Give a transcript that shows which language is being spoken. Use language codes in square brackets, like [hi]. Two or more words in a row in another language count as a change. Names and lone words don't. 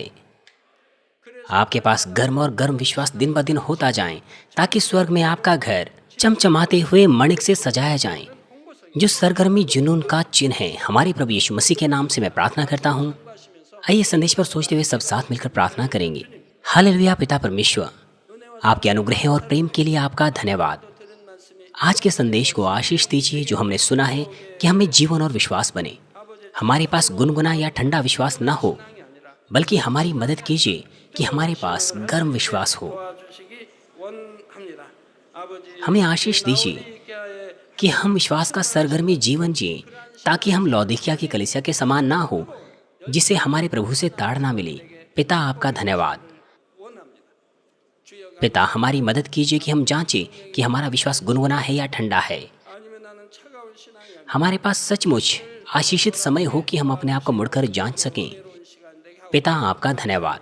[hi] आपके पास गर्म और गर्म विश्वास दिन ब दिन होता जाए, ताकि स्वर्ग में आपका घर चमचमाते हुए मणिक से सजाया जाए, जो सरगर्मी जुनून का चिन्ह है। हमारे प्रभु यीशु मसीह के नाम से मैं प्रार्थना करता हूँ। आइए संदेश पर सोचते हुए सब साथ मिलकर प्रार्थना करेंगे। हालेलुया। पिता परमेश्वर, आपके अनुग्रह और प्रेम के लिए आपका धन्यवाद। [ko] 들은 말씀이 [hi] आज के संदेश को आशीष दीजिए जो हमने सुना है, कि हमें जीवन और विश्वास बने। हमारे पास गुनगुना या ठंडा विश्वास न हो, बल्कि हमारी मदद कीजिए कि हमारे पास गर्म विश्वास हो। [ko] 도와주시기 원합니다. 아버지 [hi] हमें आशीष दीजिए [ko] 라오디게아의 [hi] कि हम विश्वास का सरगर्मी जीवन जिए, ताकि हम लौदीकिया की कलीसिया के समान ना हो, जिसे हमारे प्रभु से ताड़ ना मिले। पिता, आपका धन्यवाद। [ko] 원합니다. 주여 [hi] पिता, हमारी मदद कीजिए कि हम जांचें कि हमारा विश्वास गुनगुना है या ठंडा है। [ko] 아니면 나는 차가운 신앙이 아니라 [hi] हमारे पास सचमुच आशीषित समय हो कि हम अपने आप को मुड़कर जांच सकें। [ko] 새로운 시간 되게 하고 [hi] पिता, आपका धन्यवाद।